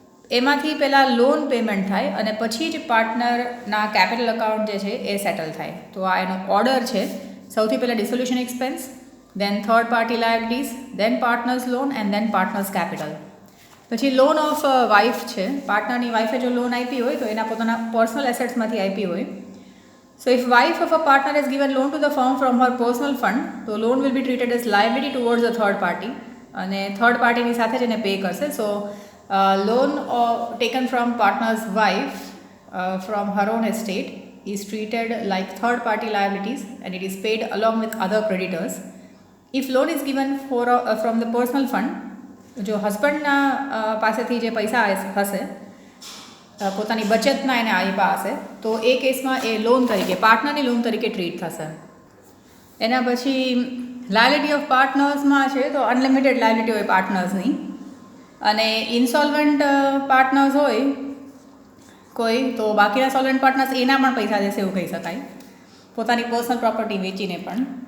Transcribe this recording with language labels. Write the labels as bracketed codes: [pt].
[gu] એમાંથી પહેલાં loan payment થાય અને પછી જ પાર્ટનરના કેપિટલ અકાઉન્ટ જે છે એ સેટલ થાય. તો આ એનો ઓર્ડર છે. સૌથી પહેલાં [en] Dissolution expense, then third party liabilities, then partners loan and then partners capital. [gu] પછી લોન ઓફ વાઇફ છે. પાર્ટનરની વાઇફે જો લોન આપી હોય તો એના પોતાના પર્સનલ એસેટ્સમાંથી આપી હોય. [en] so if wife of a partner has given loan to the firm from her personal fund, તો loan will be treated as liability towards the third party [gu] અને થર્ડ પાર્ટીની સાથે જ એને પે કરશે. [en] So loan taken from partner's wife from her own estate is treated like third party liabilities and it is paid along with other creditors. If loan is given from the personal fund, [gu] જો હસબન્ડના પાસેથી જે પૈસા હશે પોતાની બચતના એને આપ્યા હશે તો એ કેસમાં એ લોન તરીકે પાર્ટનરની લોન તરીકે ટ્રીટ થશે. એના પછી લાયબિલિટી ઓફ પાર્ટનર્સમાં છે તો અનલિમિટેડ લાયબિલિટી હોય પાર્ટનર્સની અને ઇન્સોલ્વન્ટ પાર્ટનર્સ હોય કોઈ તો બાકીના સોલ્વન્ટ પાર્ટનર્સ એના પણ પૈસા દેશે એવું કહી શકાય, પોતાની પર્સનલ પ્રોપર્ટી વેચીને પણ.